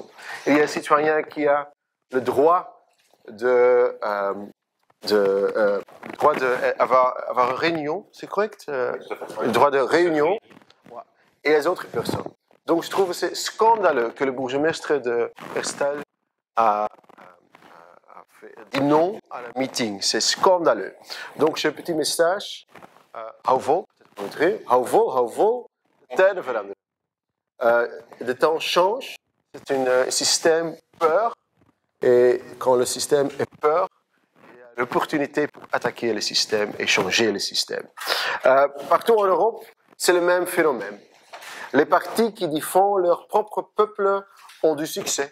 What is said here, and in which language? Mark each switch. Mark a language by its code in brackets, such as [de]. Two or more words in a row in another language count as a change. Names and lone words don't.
[fr] Il y a des citoyens qui ont le droit avoir une réunion, c'est correct? Le droit de réunion et les autres personnes. Donc je trouve que c'est scandaleux que le bourgmestre de Herstal a dit non à la meeting. C'est scandaleux. Donc j'ai un petit message. [nl] Hou vol, hou vol, de tijden veranderen. [fr] De temps change, c'est un système peur, et quand le système est peur, il y a l'opportunité pour attaquer le système et changer le système. Partout en Europe, c'est le même phénomène. Les partis qui défendent leur propre peuple ont du succès.